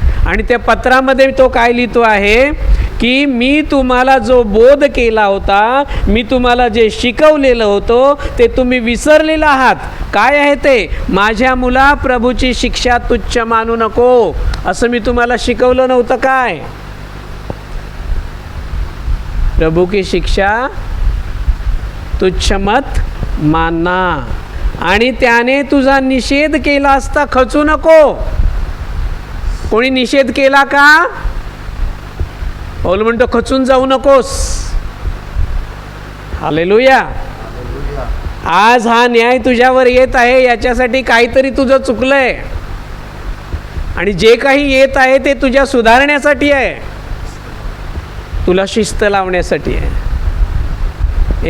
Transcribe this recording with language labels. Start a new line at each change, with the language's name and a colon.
Marathi: आणि त्या पत्रामध्ये तो काय लिहितो आहे की मी तुम्हाला जो बोध केला होता, मी तुम्हाला जे शिकवलेलं होतं ते तुम्ही विसरलेलं आहात. काय आहे ते? माझ्या मुला, प्रभूची शिक्षा तुच्छ मानू नको, असं मी तुम्हाला शिकवलं नव्हतं काय?
Hindi: प्रभू की शिक्षा तुच्छ मत मानना.
Marathi: आणि त्याने तुझा निषेध केला असता खचू नको. कोणी निषेध केला का? पौल म्हणतो खचून जाऊ नकोस. हालेलुया. आज हा न्याय तुझ्यावर येत आहे, याच्यासाठी काहीतरी तुझं चुकलंय, आणि जे काही येत आहे ते तुझ्या सुधारण्यासाठी आहे, तुला शिस्त लावण्यासाठी आहे.